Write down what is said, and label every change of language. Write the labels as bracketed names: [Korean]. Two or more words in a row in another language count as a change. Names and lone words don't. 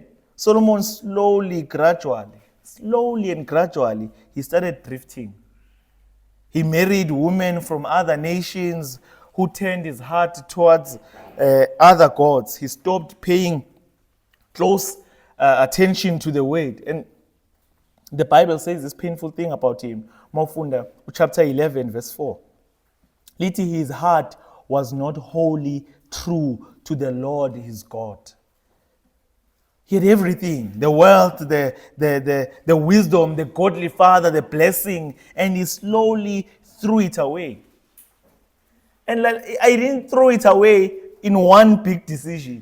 [English] Solomon slowly and gradually, he started drifting. He married women from other nations who turned his heart towards other gods. He stopped paying close attention to the word. And the Bible says this painful thing about him. Mawufunda chapter 11 verse 4. Lithi, his heart was not wholly true to the Lord his God. He had everything, the wealth, the wisdom, the godly father, the blessing, and he slowly threw it away. And I didn't throw it away in one big decision.